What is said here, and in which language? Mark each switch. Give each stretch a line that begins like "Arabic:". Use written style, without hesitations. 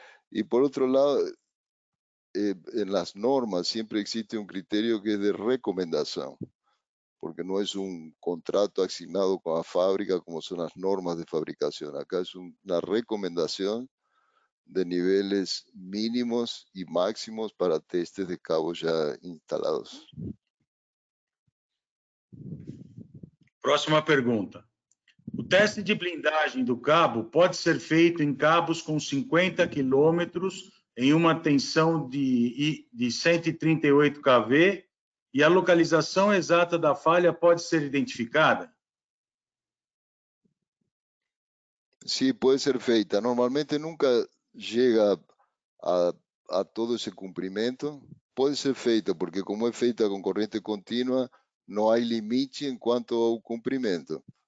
Portuguese: E por outro lado,
Spanish: en las normas siempre existe un criterio que es de recomendación, porque no es un contrato asignado con la fábrica como son las normas de fabricación. Acá es una recomendación de niveles mínimos y máximos para testes de cabos ya instalados.
Portuguese: Próxima pergunta. O teste de blindagem do cabo pode ser feito em cabos com 50 quilômetros em uma tensão de 138 kV e a localização exata da falha pode ser identificada?
Spanish: Sí, puede ser feita. Normalmente nunca llega a todo ese cumplimiento. Puede ser feita, porque como es feita con corriente continua, no hay limite en cuanto al cumplimiento.